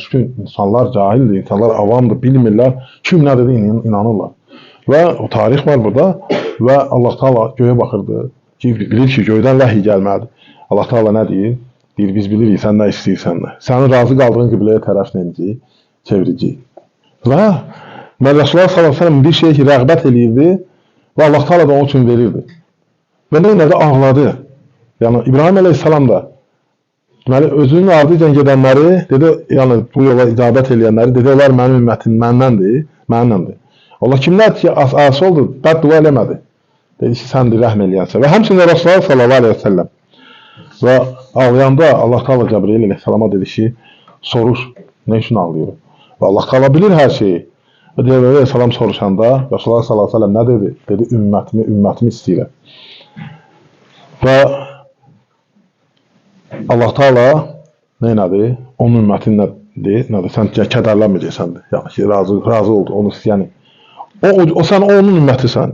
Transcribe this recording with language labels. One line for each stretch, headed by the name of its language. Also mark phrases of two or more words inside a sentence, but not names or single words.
Azerbaijani: Çünki insanlar cahildir, insanlar avamdır, bilmirlər, kim nə dedi, inanırlar. Və o tarix var burada və Allah Teala göyə baxırdı ki, bilir ki, göydən vəhiy gəlməlidir. Allah Teala nə deyir? Deyir, biz bilirik, sən nə istəyirsən də. Sənin razı qaldığın qibləyə tərəf neyəcək? Çevirəcək. Və
Arabic: رسول الله صلى الله عليه وسلم
Azerbaijani: bir şey ki, rəğbət eləyirdi və Allah Teala da onun üçün verirdi. Və neynədi? Ağladı. Yəni, İbrahim aleyhissalam da özünün ardıcan gedənləri, dedi, yəni bu yola icabət eləyənləri, dedi, onlar mənim ümmətim, mənimdir. Allah kimlər ki, asi oldu, bəd dua eləmədi. Dedi ki, səndir, rəhm eləyənsə. Və həmçində
Arabic: رسول الله صلى الله عليه وسلم
Azerbaijani: və ağlayanda Allah Teala Cəbreyl aleyhissalama dedi ki, soruş, nə üçün ağlayır? Və Allah Teala bilir hər şeyi. Və Cəbreyl aleyhissalam soruşanda
Arabic: رسول الله صلى الله عليه وسلم
Azerbaijani: nə dedi? Dedi, ümmətimi istəyirəm. Və Allah Teala neynədir? Onun ümmətinədir. Sən kədərlənməyəcəksən. Yəni ki, razı oldu, onu istəyəni. Sən onun ümmətisən.